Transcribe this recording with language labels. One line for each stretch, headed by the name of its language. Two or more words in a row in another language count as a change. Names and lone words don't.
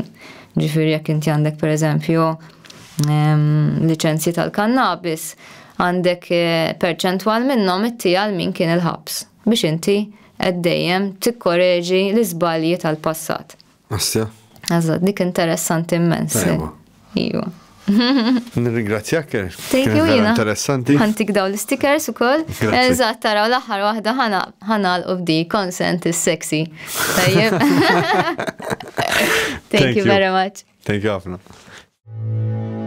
Maltese: Ġifieri jekk inti għandek pereżempju liċenzji tal-kannabis, għandek perċentwal minnhom ittija għal min kien il-ħabs biex inti qed dejjem tikkoreġi l-iżbalji tal-passat. Assja. Eżatt, dik interessanti immens. Iva. Nirringrazzjak.
English: Thank you, Jina.
Maltese: Interessanti. Ħantik daw l-stickers ukoll. Eżatt, taraw l-aħħar waħda ħanalqu b'di
English: consent is sexy.
Maltese: Tajjeb.
English: Thank you very much. Thank you
Maltese: ħafna.